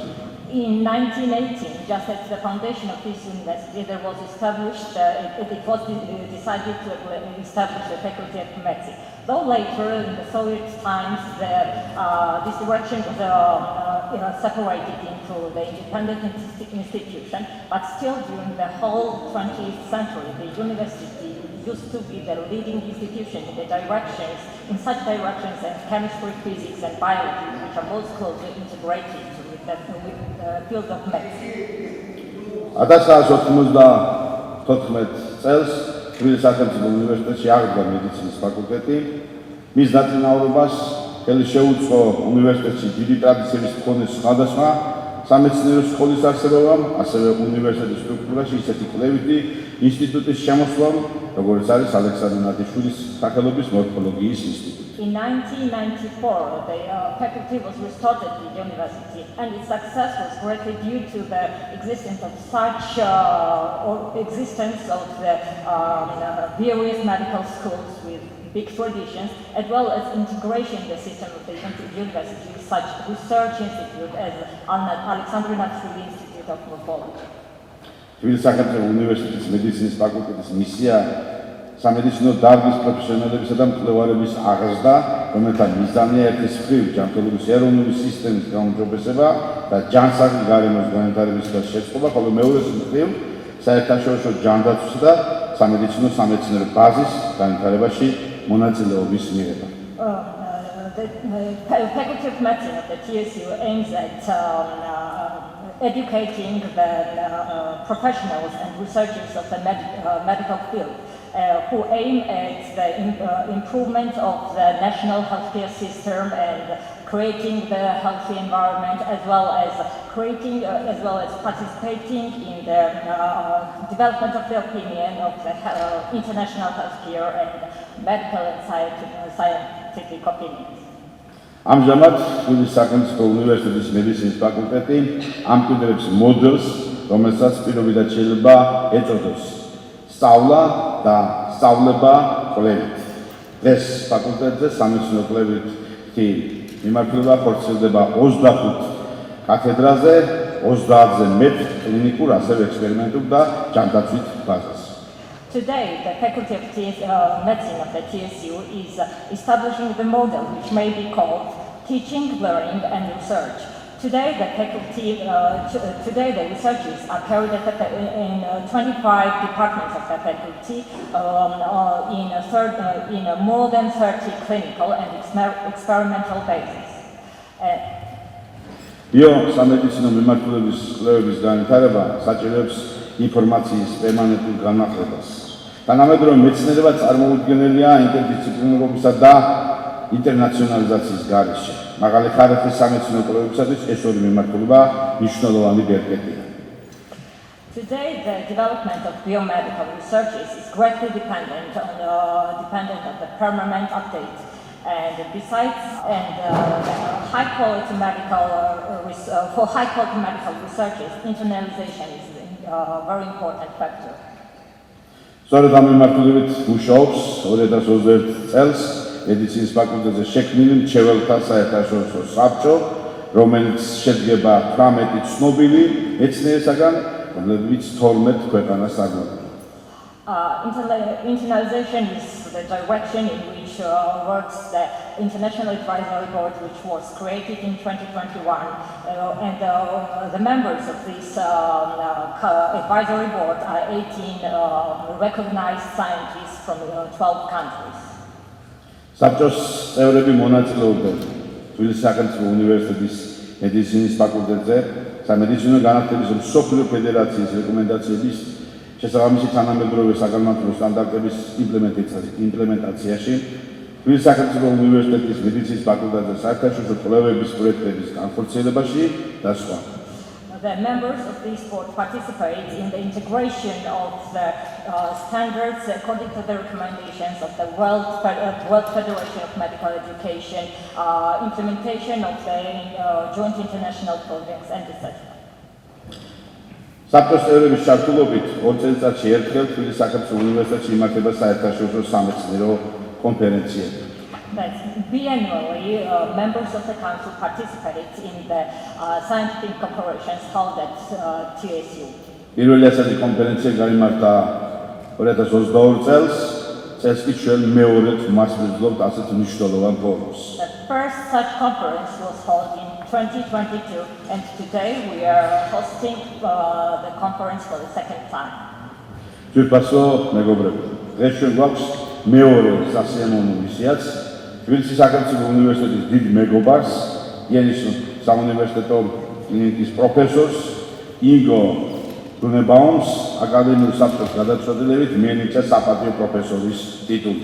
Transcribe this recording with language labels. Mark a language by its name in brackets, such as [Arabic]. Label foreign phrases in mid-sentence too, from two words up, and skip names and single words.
[English] In 1918, just at the foundation of this university, it was decided to establish the Faculty of Medicine. Though later, in the Soviet times, this direction was separated into the independent institution, but still during the whole 20th century, the university used to be the leading institution in the directions, in such directions as chemistry, physics, and biology, which are most closely integrated with the field of medicine. [Georgian] 1994 წელს თბილისის სახელმწიფო უნივერსიტეტში აღდგა მედიცინის ფაკულტეტი. მის დაწინაურებას ხელი შეუწყო უნივერსიტეტში დიდი ტრადიციების მქონე სხვადასხვა სამეცნიერო სკოლის არსებობამ, ასევე უნივერსიტეტის სტრუქტურაში ისეთი კვლევითი ინსტიტუტის შემოსვლამ, როგორც არის ალექსანდრე ნათიშვილის სახელობის მორფოლოგიის ინსტიტუტი. [English] In 1994, the faculty was restored at the university, and its success was greatly due to the existence of the various medical schools with big traditions, as well as integration in the system of the university, such research institute as Alexandre Natashvili Institute of Morphology. [Georgian] თბილისის სახელმწიფო უნივერსიტეტის მედიცინის ფაკულტეტის მისია სამედიცინო დარგის პროფესიონალებისა და მკვლევარების აღზრდა, რომელთა მიზანია ერთის მხრივ ჯანმრთელობის ეროვნული სისტემის გაუმჯობესება და ჯანსაღი გარემოს განვითარების შეწყობა, ხოლო მეორეს მხრივ საერთაშორისო ჯანდაცვისა და სამედიცინო სამეცნიერო ბაზის განვითარებაში მონაწილეობის მიღება. [English] The Faculty of Medicine of the TSU aims at educating the professionals and researchers of the medical field who aim at the improvement of the national healthcare system and creating the healthy environment, as well as participating in the development of the opinion of the international healthcare and medical and scientific opinions. [Georgian] ამჟამად თბილისის სახელმწიფო უნივერსიტეტის მედიცინის ფაკულტეტი ამკვიდრებს მოდელს, რომელსაც პირობითად შეიძლება ეწოდოს სწავლა და სწავლება კვლევით. დღეს ფაკულტეტზე სამეცნიერო კვლევითი მიმართულება ხორციელდება 25 კათედრაზე, 30-ზე მეტ კლინიკურ, ასევე ექსპერიმენტულ და ჯანდაცვით ბაზას. [English] Today, the Faculty of Medicine of the TSU is establishing the model which may be called teaching, learning, and research. Today, the researches are carried out in 25 departments of the faculty, in more than 30 clinical and experimental bases. [Georgian] ბიოსამედიცინო მიმართულების კვლევების განვითარება საჭიროებს ინფორმაციის პერმანენტულ განახლებას. თანამედროვე მეცნიერება წარმოუდგენელია ინტერდისციპლინარობისა და ინტერნაციონალიზაციის გარეშე. მაღალი ხარისხის სამეცნიერო კვლევებისათვის ეს ორი მიმართულება მნიშვნელოვანი ბერკეტია. [English] Today, the development of biomedical researches is greatly dependent on the permanent updates. And besides, high-quality medical researches, internationalization is a very important factor. [Georgian] სწორედ ამ მიმართულებით მუშაობს 2021 წელს მედიცინის ფაკულტეტზე შექმნილი მრჩეველთა საერთაშორისო საბჭო, რომელიც შედგება 18 ცნობილი მეცნიერისაგან, რომლებიც 12 ქვეყანას წარმოადგენენ. [English] Internationalization is the direction in which works the International Advisory Board, which was created in 2021, and the members of this advisory board are 18 recognized scientists from 12 countries. [Georgian] საბჭოს წევრები მონაწილეობდნენ თბილისის სახელმწიფო უნივერსიტეტის მედიცინის ფაკულტეტზე სამედიცინო განათლების მსოფლიო ფედერაციის რეკომენდაციების შესაბამისი თანამედროვე საგანმანათლებლო სტანდარტების იმპლემენტაციაში თბილისის სახელმწიფო უნივერსიტეტის მედიცინის ფაკულტეტზე საერთაშორისო კვლევების პროექტების განხორციელებაში და სხვა. [English] The members of this board participate in the integration of the standards according to the recommendations of the World Federation of Medical Education, implementation of the joint international projects, and etc. [Georgian] საბჭოს წევრების ჩართულობით 2 წელიწადში ერთხელ თბილისის სახელმწიფო უნივერსიტეტში იმართება საერთაშორისო სამეცნიერო კონფერენციები. [English] Biannually, members of the council participate in the scientific operations held at TSU. [Georgian] პირველი ასეთი კონფერენცია გაიმართა 2022 წელს, წელს კი ჩვენ მეორედ მასპინძლობთ ასეთ მნიშვნელოვან ფორუმს. [English] The first such conference was held in 2022, and today we are hosting the conference for the second time. [Georgian] Ძვირფასო მეგობრებო, დღეს ჩვენ გვაქვს მეორე სასიამოვნო მისიაც თბილისის სახელმწიფო უნივერსიტეტის დიდ მეგობარს, იენის საუნივერსიტეტო კლინიკის პროფესორს ინგო რუნებაუმს აკადემიურ საბჭოს გადაწყვეტილებით მიენიჭა საპატიო პროფესორის ტიტული.